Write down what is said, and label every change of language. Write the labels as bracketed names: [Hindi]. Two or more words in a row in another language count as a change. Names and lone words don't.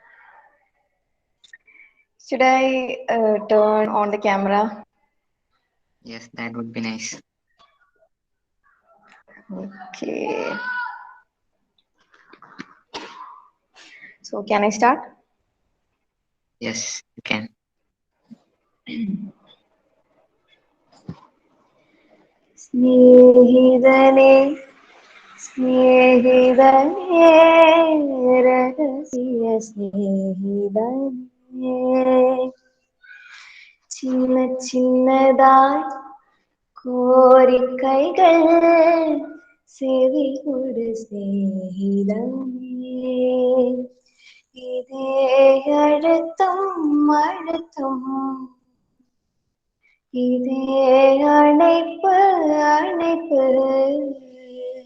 [English] Should I turn on the camera? Yes, that would be nice. Okay. So can I start? Yes, you can. [Tamil] சிநேகிதனே சிநேகிதனே ரகசிய சிநேகிதனே சின்ன சின்னதாய் கோரிக்கைகள் செவிகொடு സ്നേഹിതനേ இதே அழுத்தம் அழுத்தம் இதே அணைப்பு அணைப்பு